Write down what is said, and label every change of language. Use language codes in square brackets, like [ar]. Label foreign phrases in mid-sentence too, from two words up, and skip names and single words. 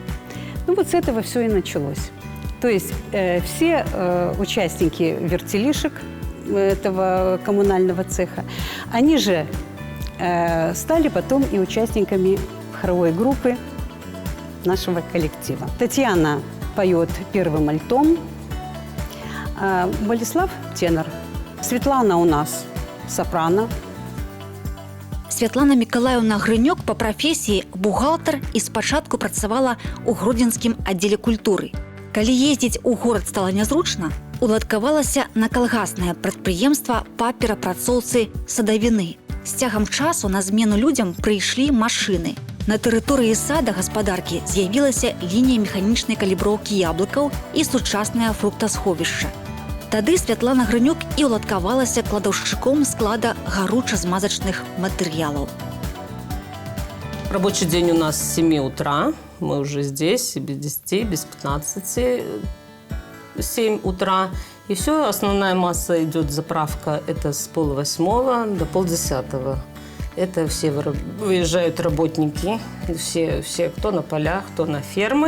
[ru] Ну вот с этого все и началось. То есть все участники вертелишек этого коммунального цеха, они же стали потом и участниками хоровой группы нашего коллектива. Татьяна поет первым альтом, а Болеслав – тенор. Светлана у нас – сопрано. [be] Святлана Миколаевна Грынёк по прафесіі бухгалтар і спачатку працавала ў гродзенскім аддзеле культуры. Калі ездзіць у горад стала нязручна, уладкавалася на калгаснае прадпрыемства па перапрацоўцы садавіны. З цягам часу на змену людзям прыйшлі машыны. На тэрыторыі сада гаспадаркі з'явілася лінія механічнай каліброўкі яблыкаў і сучаснае фруктасховішча. Тады Святлана Грынёк і уладкавалася кладаўшчыком склада гаруча-змазачных матэрыялаў. [ru] Рабочий день у нас с 7 утра. Мы уже здесь, без 10, без 15, 7 утра. И все, основная масса идет заправка, это с 7:30 до 9:30. Это все выезжают работники, все, кто на полях, кто на фермы.